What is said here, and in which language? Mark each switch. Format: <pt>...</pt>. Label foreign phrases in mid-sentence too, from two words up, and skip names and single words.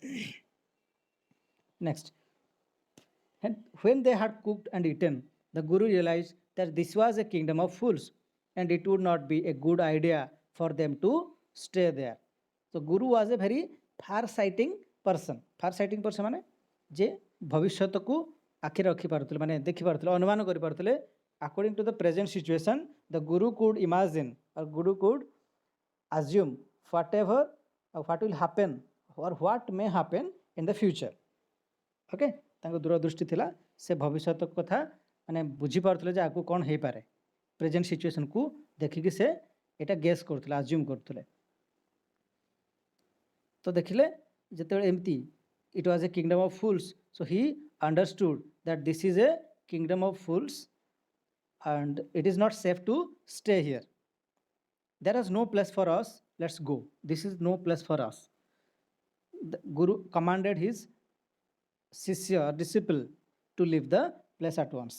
<en>Next, and when they had cooked and eaten, the Guru realized that this was a kingdom of fools and it would not be a good idea for them to stay there. So Guru was a very far-sighting person. Far-sighting person</en> <or>ମାନେ ଯେ ଭବିଷ୍ୟତକୁ ଆଖିରେ ରଖିପାରୁଥିଲେ ମାନେ ଦେଖିପାରୁଥିଲେ ଅନୁମାନ କରିପାରୁଥିଲେ.</or> <en>According to the present situation, the Guru could imagine or Guru could assume whatever what will happen or what may happen in the future.</en> <or>ओके ତାଙ୍କ ଦୂରଦୃଷ୍ଟି ଥିଲା ସେ ଭବିଷ୍ୟତ କଥା ମାନେ ବୁଝିପାରୁଥିଲେ ଯେ ଆଗକୁ କ'ଣ ହେଇପାରେ ପ୍ରେଜେଣ୍ଟ ସିଚୁଏସନକୁ ଦେଖିକି ସେ ଏଇଟା ଗେସ୍ କରୁଥିଲେ ଆଜ୍ୟୁମ୍ କରୁଥିଲେ. ତ ଦେଖିଲେ ଯେତେବେଳେ ଏମିତି</or> <en>it was a kingdom of fools, so he understood that this is a kingdom of fools and it is not safe to stay here. There is no place for us, let's go. This is no place for us. The Guru commanded his Shishya or disciple to leave the place at once.</en>